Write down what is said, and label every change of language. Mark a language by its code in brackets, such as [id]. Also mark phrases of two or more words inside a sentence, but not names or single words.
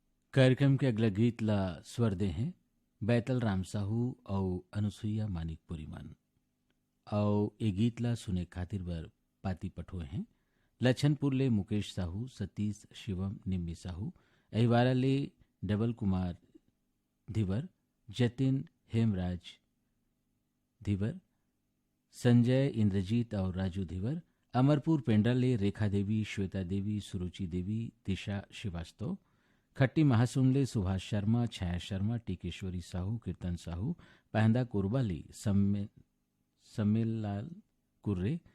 [hne] कार्यक्रम के अगला गीत ला स्वर दे हैं बैतल राम साहू और अनुसुईया मानिकपुरी मन। और ये गीत ला सुने खातिर बर पाती पठोए हैं लछनपुर ले मुकेश साहू, सतीश शिवम निम्मी साहू, अहिवारा ले डबल कुमार धिवर, जतिन हेमराज धिवर, संजय इंद्रजीत और राजू धिवर, अमरपुर पेंडा ले रेखा देवी, श्वेता देवी, सुरुचि देवी, दिशा श्रीवास्तव, खट्टी महासुन ले सुभाष शर्मा, छाया शर्मा, टीकेश्वरी साहू, कीर्तन साहू, पहंदा कुरबाली, सम्मेलाल कुर्रे,